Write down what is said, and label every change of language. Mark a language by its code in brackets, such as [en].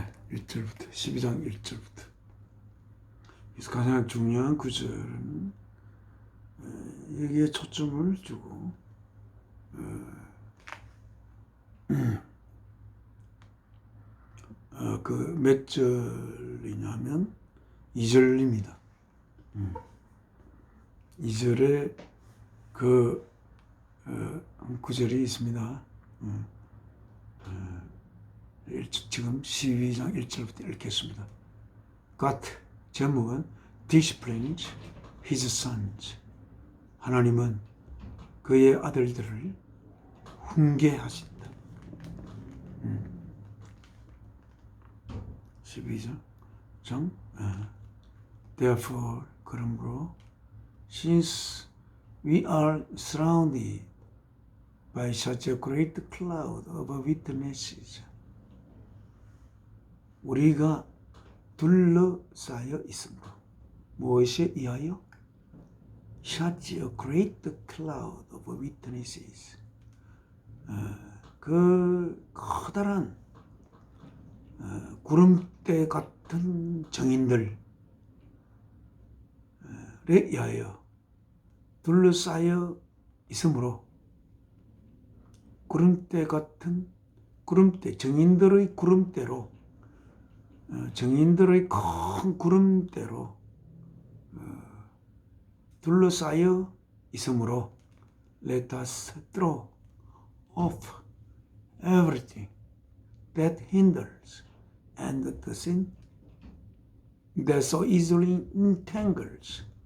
[ko] 1절부터 12장 1절부터. 그래서 가장 중요한 구절은 여기에 초점을 주고 그 몇 절이냐면 2절입니다. 2절에 그 구절이 있습니다. 지금 12장 1절부터 읽겠습니다. [en] God, [ko] 제목은 [en] Disciplines His Sons. [ko] 하나님은 그의 아들들을 훈계하신다. [en] 12장 Therefore, [ko] 그러므로 [en] since we are surrounded by such a great cloud of witnesses, [ko] 우리가 둘러싸여 있으므로. 무엇에 의하여? [en] Such a great cloud of witnesses. [ko] 그 커다란 구름대 같은 증인들에 의하여 둘러싸여 있으므로. 구름대 같은 구름대, 증인들의 구름대로, 증인들의 큰 구름대로 둘러싸여 있으므로 [en] let us throw off everything that hinders and the sin that so easily entangles,